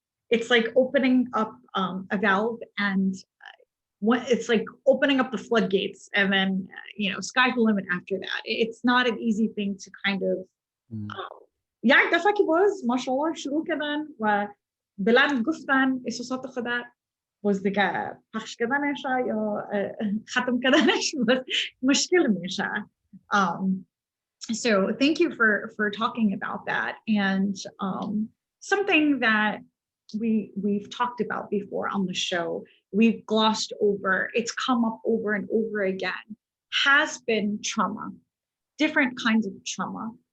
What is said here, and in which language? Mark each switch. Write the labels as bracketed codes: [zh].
[en] It's like opening up a valve, and it's like opening up the floodgates, and then sky's the limit after that. It's not an easy thing to kind of [fa] یک دفعه که باز ماشاءالله شروع کردن و بلند گفتن احساسات خود، باز دیگه پخش کردنش یا ختم کردنش مشکل میشه. [en] So thank you for talking about that. And something that we've talked about before on the show, we've glossed over, it's come up over and over again, has been trauma, different kinds of trauma.